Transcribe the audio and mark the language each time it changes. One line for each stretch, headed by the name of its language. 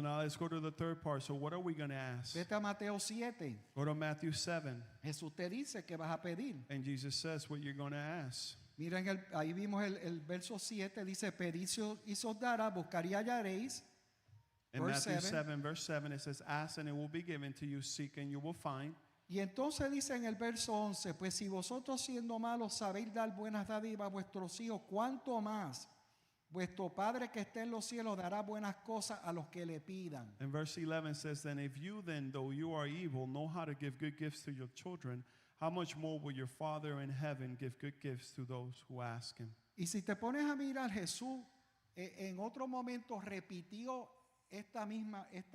English: So now let's go to the third part. So what are we going to ask?
Spanish: Vete a Mateo 7.
English: Go to Matthew 7.
Spanish: Jesús te dice que vas a pedir.
English: And Jesus says what you're going to ask.
Spanish: Miren, ahí vimos el verso 7, dice, pedid y se os dará, buscar y hallaréis.
English: In Verse Matthew 7. 7, verse 7, it says, ask and it will be given to you, seek and you will find.
Spanish: Y entonces dice en el verso 11, pues si vosotros siendo malos sabéis dar buenas dádivas a vuestros hijos, ¿cuánto más vuestro Padre que está en los cielos dará buenas cosas a los que le pidan?
English: And verse 11 says, then if you then, though you are evil, know how to give good gifts to your children, how much more will your Father in heaven give good gifts to those who ask him?
Spanish: Y si te pones a mirar, Jesús en otro momento repitió esta misma